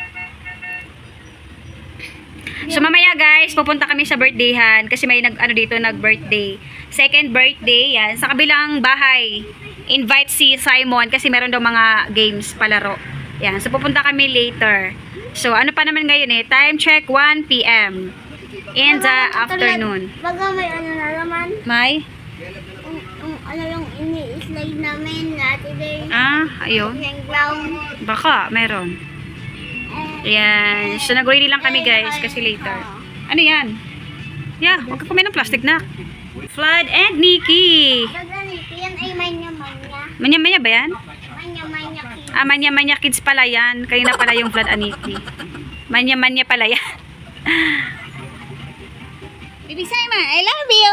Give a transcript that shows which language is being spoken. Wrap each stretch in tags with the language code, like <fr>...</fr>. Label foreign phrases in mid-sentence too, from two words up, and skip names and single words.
<tl>So mamaya guys, pupunta kami sa birthdayhan kasi may nag-birthday. Second birthday, yan, sa kabilang bahay. Invite si Simon kasi meron daw mga games palaro. Yan, so pupunta kami later. So ano pa naman ngayon eh,</tl> <en>time check 1 PM in the afternoon.</en> <tl>Baga may ano na naman. May? Ano yung ini-slide namin today. Ayun. Yung ground. Baka, meron. Yan. So nag-ready lang kami guys kasi later. Ano yan? Yeah, huwag ka kumain ng plastic na. Vlad and Nikki. Baga nito, yan ay manya-manya. Manya-manya ba yan? Manya-manya kids. Manya-manya kids pala yan. Kayo na pala yung Vlad and Nikki. Manya-manya pala yan.</tl> <en>Baby Simon, I love you.</en>